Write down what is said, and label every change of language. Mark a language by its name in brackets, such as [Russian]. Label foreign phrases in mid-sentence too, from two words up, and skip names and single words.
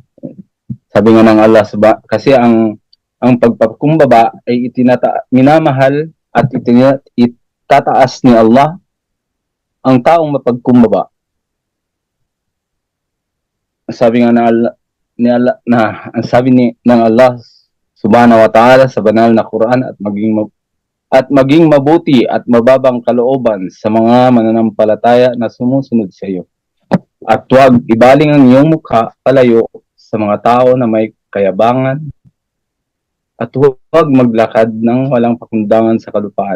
[Filipino] Sabi nga ng Allah, kasi ang pagpapakumbaba ay minamahal at itataas ni Allah ang taong mapagkumbaba. Sabi nga ng Allah [Arabic] سبحانه وتعالى [Filipino] sa banal na Quran at maging mabuti at mababang kalooban sa mga mananampalataya na sumusunod sa iyo. At huwag ibaling ang iyong mukha palayo sa mga tao na may kayabangan at huwag maglakad ng walang pakundangan sa kalupaan.